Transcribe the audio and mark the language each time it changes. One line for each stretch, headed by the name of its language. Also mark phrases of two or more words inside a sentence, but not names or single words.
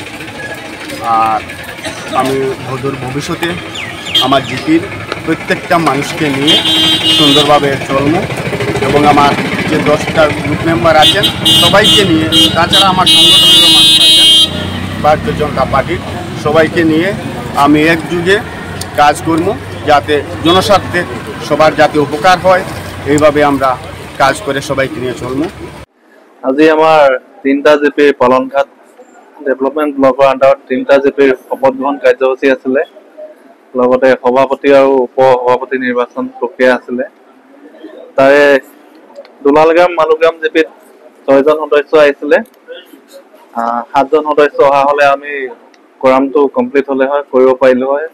Bangla: আর আমি ভবিষ্যতে আমার জিপির প্রত্যেকটা মানুষকে নিয়ে সুন্দরভাবে চলব এবং আমার যে 10টা গ্রুপ মেম্বার আছেন সবাইকে নিয়ে, তাছাড়া আমার সংগঠনেরও মানুষ আছেন ভারতীয় জনতা পার্টির, সবাইকে নিয়ে আমি একযুগে কাজ করব যাতে জনস্বার্থে সবার যাতে উপকার হয়, এইভাবে আমরা কাজ করে সবাইকে নিয়ে চলব।
Assamese: আজি আমাৰ 3টা জিপি পালনঘাট
English: development block under
Assamese: 3টা জিপিৰ শপত গ্ৰহণ কাৰ্যসূচী আছিলে, লগতে সভাপতি আৰু উপ সভাপতি নিৰ্বাচন প্ৰক্ৰিয়া আছিলে। তাৰে দুলালগ্ৰাম মালুগ্ৰাম জিপিত 6জন সদস্য আহিছিলে, 7জন সদস্য অহা হ'লে আমি
English: quorum complete
Assamese: হ'লে হয়, কৰিব পাৰিলোঁ হয়।